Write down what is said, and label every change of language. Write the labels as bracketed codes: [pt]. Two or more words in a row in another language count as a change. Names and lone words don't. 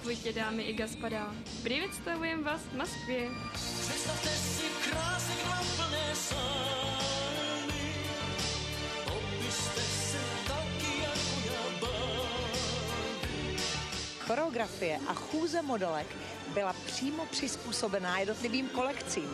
[ru] Здравствуйте, дамы и господа. Приветствуем вас в Москве. [cs] Představte si krásek na plné sály, obyste se taky jako já báli. Choreografie a chůze modelek byla přímo přizpůsobená jednotlivým kolekcím.